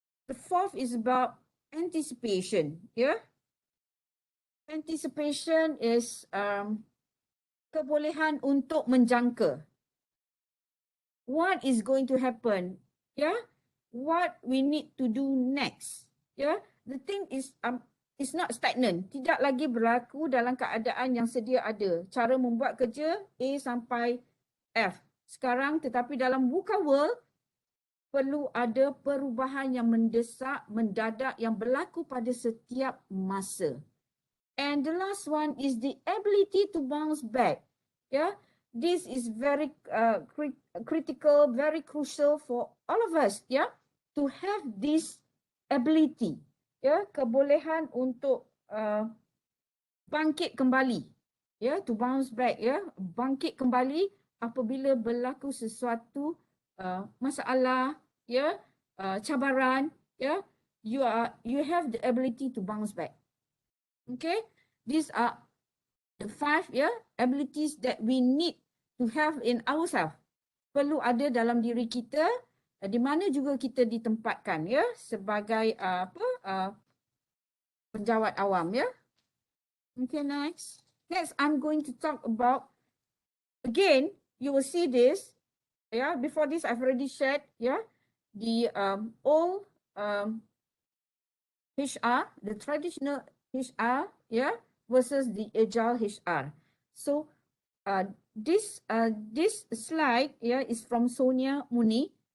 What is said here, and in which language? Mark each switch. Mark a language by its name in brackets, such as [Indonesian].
[English] The fourth is about anticipation. Ya. Anticipation is [Malay] kebolehan untuk menjangka. [English] What is going to happen? Yeah, what we need to do next. Yeah, the thing is it's not stagnant. [Malay] Tidak lagi berlaku dalam keadaan yang sedia ada. Cara membuat kerja A sampai F sekarang, tetapi dalam VUCA world perlu ada perubahan yang mendesak, mendadak yang berlaku pada setiap masa. [English] And the last one is the ability to bounce back. Yeah, this is very critical, very crucial for all of us. Yeah, to have this ability. Yeah, [Malay] kebolehan untuk bangkit kembali. [English] Yeah, to bounce back. Yeah, [Malay] bangkit kembali apabila berlaku sesuatu masalah. [English] Yeah, [Malay] cabaran. [English] Yeah, you have the ability to bounce back. Okay, these are the 5, yeah, abilities that we need to have in ourselves. [Malay] Perlu ada dalam diri kita, di mana juga kita ditempatkan, ya, sebagai penjawat awam, ya. [English] Okay, next. Next, I'm going to talk about, again, you will see this, yeah. Before this, I've already shared, yeah, the old HR, the traditional HR, yeah, versus the agile HR. So this slide is from Sonia Muni.